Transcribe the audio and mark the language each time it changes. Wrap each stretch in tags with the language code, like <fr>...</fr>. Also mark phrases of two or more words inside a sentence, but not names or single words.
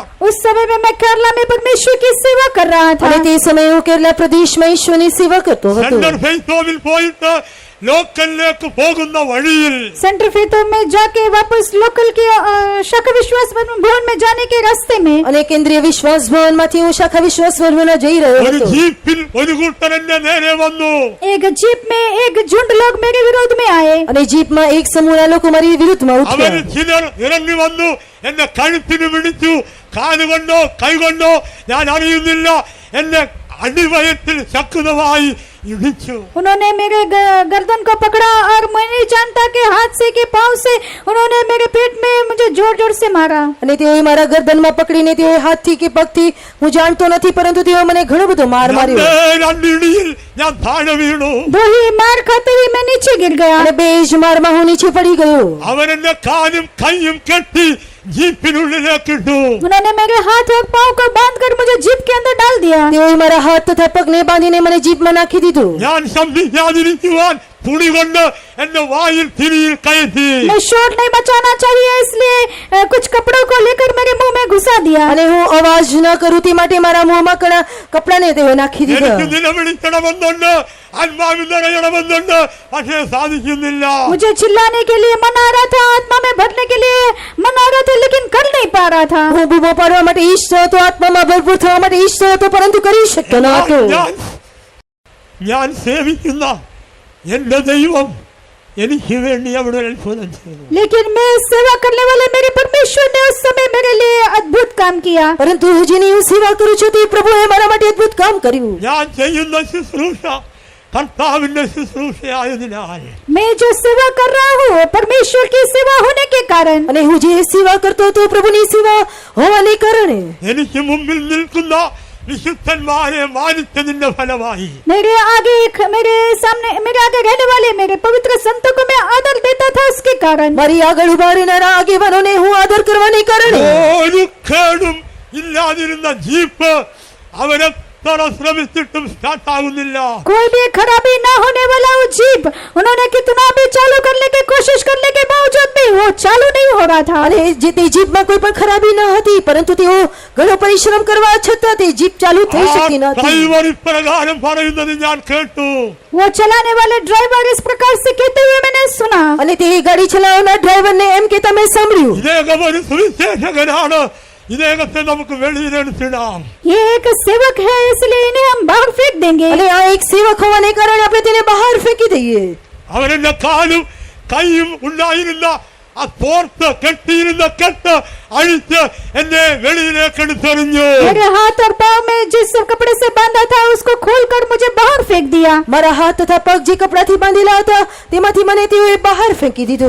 <hi>उस समय में मैं केरला में परमेश्वर की सेवा कर रहा था.</hi> <gu>અને તે સમયે હું કેરલા પ્રદેશમાં ઈશ્વરની સેવા કરતો હતો.</gu> <ml>സെന്റർ ഫെയ്ത്തോവിൽ പോയിട്ട് ലോക്കലിലേക്ക് പോകുന്ന വഴിയിൽ</ml> <hi>सेंटर फेतो में जाके वापस लोकल की शाखा विश्वास भवन में जाने के रास्ते में</hi> <gu>અને કેન્દ્રીય વિશ્વાસ ભવનમાંથી હું શાખા વિશ્વાસ ભવનમાં જઈ રહ્યો</gu> <ml>ഒരു</ml> <gu>હતો.</gu> <ml>ജീപ്പിൽ ഒരു കൂട്ടർ എന്റെ നേരെ വന്നു.</ml> <hi>एक जीप में एक झुंड लोग मेरे विरोध में आए.</hi> <gu>અને જીપમાં એક સમૂહના લોકો મારી વિરુદ્ધમાં</gu> <ml>അവർ</ml> <gu>ઉઠ્યા.</gu> <ml>ചിലർ ഇറങ്ങി വന്നു. എന്നെ കഴുത്തിന് പിടിച്ചു. കാലുകൊണ്ടോ കൈകൊണ്ടോ ഞാൻ അറിയുന്നില്ല. എന്നെ അടിവയറ്റിൽ ശക്തമായി ഇടിച്ചു.</ml> <hi>उन्होंने मेरे गर्दन को पकड़ा और मैं नहीं जानता कि हाथ से कि पांव से उन्होंने मेरे पेट में मुझे जोर जोर से मारा.</hi> <gu>અને તેઓએ મારા ગરદનમાં પકડીને તેઓએ હાથથી કે પગથી હું જાણતો નથી પરંતુ તેઓ મને ઘણો બધો માર માર્યો.</gu> <ml>രണ്ടിടിയിൽ ഞാൻ താഴെ വീണു.</ml> <hi>दो ही मार खाते हुए मैं नीचे गिर गया.</hi> <gu>અને બે જ મારમાં હું નીચે પડી ગયો.</gu> <ml>അവരെന്റെ കാലും കൈയും കെട്ടി ജീപ്പിനുള്ളിലേക്ക് ഇട്ടു.</ml> <hi>उन्होंने मेरे हाथ और पांव को बांधकर मुझे जीप के अंदर डाल दिया.</hi> <gu>તેઓએ મારા હાથ તથા પગને બાંધીને મને જીપમાં નાખી દીધું.</gu> <ml>ഞാൻ ശബ്ദിക്കാതിരിക്കുവാൻ തുണി കൊണ്ട് എന്റെ വായിൽ തിരിയിൽ കയറ്റി.</ml> <hi>मैं शोर नहीं मचाना चाहिए इसलिए कुछ कपड़ों को लेकर मेरे मुंह में घुसा दिया.</hi> <gu>અને હું અવાજ ન કરું તે માટે મારા મોંમાં ઘણા કપડાને તેઓ નાખી</gu> <ml>എനിക്ക്</ml> <gu>દીધા.</gu> <ml>നിലവിളിക്കണമെന്നുണ്ട്, ആത്മാവിൽ നിറയണമെന്നുണ്ട്, പക്ഷേ സാധിക്കുന്നില്ല.</ml> <hi>मुझे चिल्लाने के लिए मन आ रहा था, आत्मा में भरने के लिए मन आ रहा था, लेकिन कर नहीं पा रहा था.</hi> <gu>હું બૂમો પાડવા માટે ઈચ્છતો હતો, આત્મામાં ભરપૂર થવા માટે ઈચ્છતો હતો પરંતુ કરી શકતો ન હતો.</gu> <ml>ഞാൻ സേവിക്കുന്ന എന്റെ ദൈവം എനിക്ക് വേണ്ടി അവിടെ ഒരു അത്ഭുതം ചെയ്തു.</ml> <hi>लेकिन मैं सेवा करने वाले मेरे परमेश्वर ने उस समय मेरे लिए अद्भुत काम किया.</hi> <gu>પરંતુ જેની હું સેવા કરું છું તે પ્રભુએ મારા માટે અદ્ભુત કામ કર્યું.</gu> <ml>ഞാൻ ചെയ്യുന്ന ശുശ്രൂഷ കർത്താവിന്റെ ശുശ്രൂഷയായതിനാൽ</ml> <hi>मैं जो सेवा कर रहा हूँ परमेश्वर की सेवा होने के कारण</hi> <gu>અને હું જે સેવા કરતો હતો પ્રભુની સેવા હોવાને કારણે</gu> <ml>എനിക്ക് മുമ്പിൽ നിൽക്കുന്ന വിശുദ്ധന്മാരെ മാനിച്ചതിന്റെ ഫലമായി</ml> <hi>मेरे आगे रहने वाले मेरे पवित्र संतों को मैं आदर देता था, उसके कारण</hi> <gu>મારી આગળ ઉભા રહેનારા આગેવાનોને હું આદર કરવાને કારણે</gu> <ml>ഒരു കേടും ഇല്ലാതിരുന്ന ജീപ്പ് അവരെ ശ്രമിച്ചിട്ടും സ്റ്റാർട്ട് ആകുന്നില്ല.</ml> <hi>कोई भी खराबी ना होने वाला वो जीप उन्होंने कितना भी चालू करने की कोशिश करने के बावजूद भी वो चालू नहीं हो रहा था.</hi> <gu>અને જે તે જીપમાં કોઈ પણ ખરાબી ન હતી પરંતુ તેઓ ઘણો પરિશ્રમ કરવા છતાં તે જીપ ચાલુ થઈ શકતી ન હતી.</gu> <ml>ഡ്രൈവർ ഇപ്രകാരം പറയുന്നത് ഞാൻ കേട്ടു.</ml> <hi>वो चलाने वाले ड्राइवर इस प्रकार से कहते हुए मैंने सुना.</hi> <gu>અને તે ગાડી ચલાવનાર ડ્રાઈવરને એમ કહેતા મેં સાંભળ્યું.</gu> <ml>ഇദ്ദേഹം ഒരു സുവിശേഷകനാണ്, ഇദ്ദേഹത്തെ നമുക്ക് വെളിയിലെടുത്തിടാം.</ml> <hi>ये एक सेवक है इसलिए इन्हें हम बाहर फेंक देंगे.</hi> <gu>અને આ એક સેવક હોવાને કારણે આપણે તેને બહાર ફેંકી દઈએ.</gu> <ml>അവരെന്റെ കാലും കൈയും ഉണ്ടായിരുന്ന ആ തോർത്ത് കെട്ടിയിരുന്ന കെട്ട് അഴിച്ച് എന്നെ വെളിയിലേക്ക് എടുത്തെറിഞ്ഞു.</ml> <hi>मेरे हाथ और पाँव में जिस कपड़े से बांधा था उसको खोलकर मुझे बाहर फेंक दिया.</hi> <gu>મારા હાથ તથા પગ જે કપડાથી બાંધેલા હતા તેમાંથી મને તેઓએ બહાર ફેંકી દીધું.</gu>